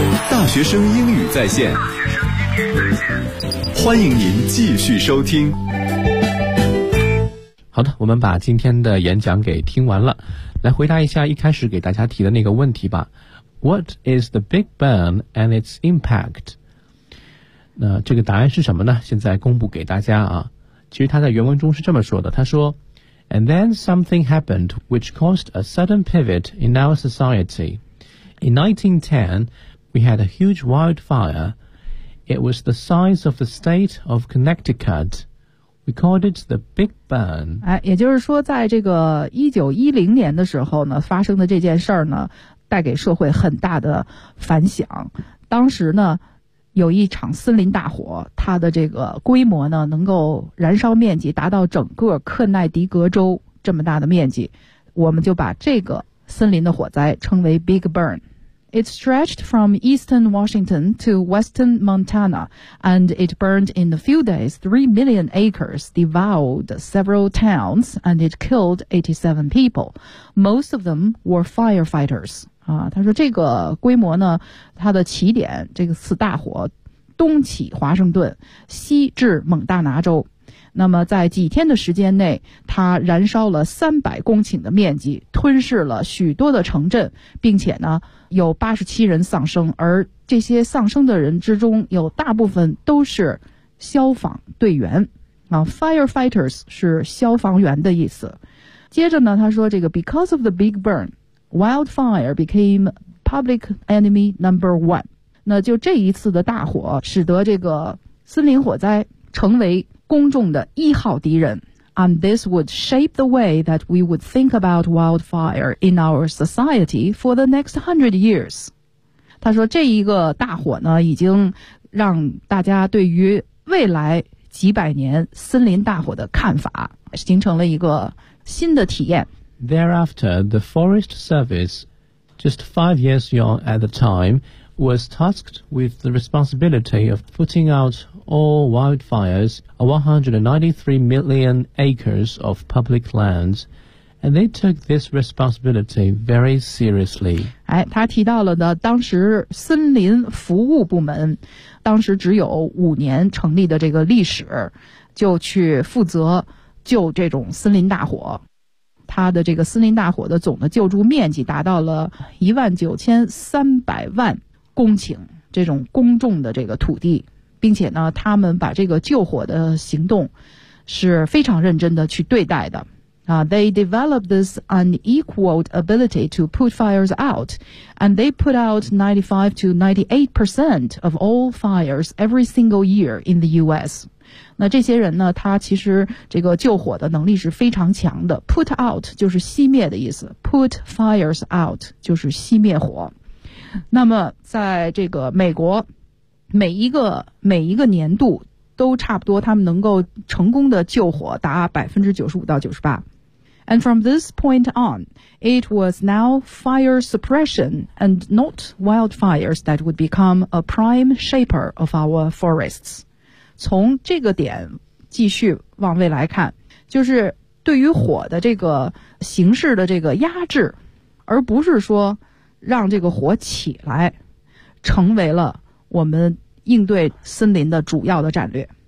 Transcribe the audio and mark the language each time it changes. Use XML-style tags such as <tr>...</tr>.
<zh>大学生英语在线，欢迎您继续收听。好的，我们把今天的演讲给听完了，来回答一下一开始给大家提的那个问题吧。</zh> <en>What is the Big Bang and its impact?</en> <zh>那这个答案是什么呢？现在公布给大家啊。其实他在原文中是这么说的，他说</zh> <en>And then something happened which caused a sudden pivot in our society. In 1910, we had a huge wildfire. It was the size of the state of Connecticut. We called it the Big Burn.</en> <zh>也就是说在这个1910年的时候呢，发生的这件事儿呢带给社会很大的反响。当时呢有一场森林大火，它的这个规模呢能够燃烧面积达到整个克奈迪格州这么大的面积。我们就把这个森林的火灾称为 Big Burn.</zh> <en>It stretched from eastern Washington to western Montana, and it burned in a few days 3 million acres, devoured several towns, and it killed 87 people. Most of them were firefighters.</en> <zh>他说这个规模呢，它的起点，这个次大火，东起华盛顿，西至蒙大拿州。那么在几天的时间内，它燃烧了300公顷的面积，吞噬了许多的城镇，并且呢有87人丧生，而这些丧生的人之中有大部分都是消防队员啊。 Firefighters 是消防员的意思。接着呢他说这个</zh> <en>Because of the big burn, wildfire became public enemy number one.</en> <zh>那就这一次的大火使得这个森林火灾成为公众的一号敌人。</zh> <en>And this would shape the way that we would think about wildfire in our society for the next 100 years.</en> <zh>他说这一个大火呢已经让大家对于未来几百年森林大火的看法形成了一个新的体验。</zh> <en>Thereafter, the Forest Service, just 5 years young at the time, was tasked with the responsibility of putting outall wildfires are 193 million acres of public lands, and they took this responsibility very seriously.</en> <zh>他提到了呢，当时森林服务部门，当时只有5年成立的这个历史，就去负责救这种森林大火。他的这个森林大火的总的救助面积达到了19,300万公顷，这种公众的这个土地。并且呢他们把这个救火的行动是非常认真的去对待的。</zh> <en>They developed this unequaled ability to put fires out, and they put out 95% to 98% of all fires every single year in the US.</en> <zh>那这些人呢他其实这个救火的能力是非常强的。 Put out 就是熄灭的意思。</zh> <en>Put fires out</en> <zh>就是熄灭火。那么在这个美国每一个年度都差不多他们能够成功的救火达 95% to 98%。</zh> <en>And from this point on, it was now fire suppression and not wildfires that would become a prime shaper of our forests.</en> <zh>从这个点继续往未来看，就是对于火的这个形式的这个压制，而不是说让这个火起来，成为了我们应对森林的主要的战略。</zh>